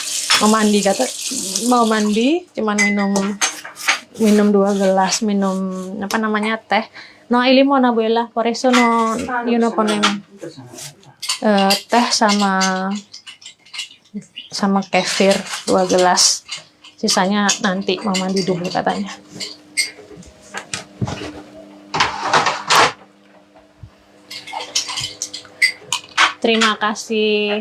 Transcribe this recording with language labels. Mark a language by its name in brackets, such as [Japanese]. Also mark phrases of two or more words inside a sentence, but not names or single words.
[Indonesian] Mau mandi, cuman minum 2 gelas, teh. [Spanish] No hay limón, abuela, por eso no ponemos. [Indonesian] Teh sama kefir 2 gelas. Sisanya nanti mau mandi dulu katanya. Terima kasih.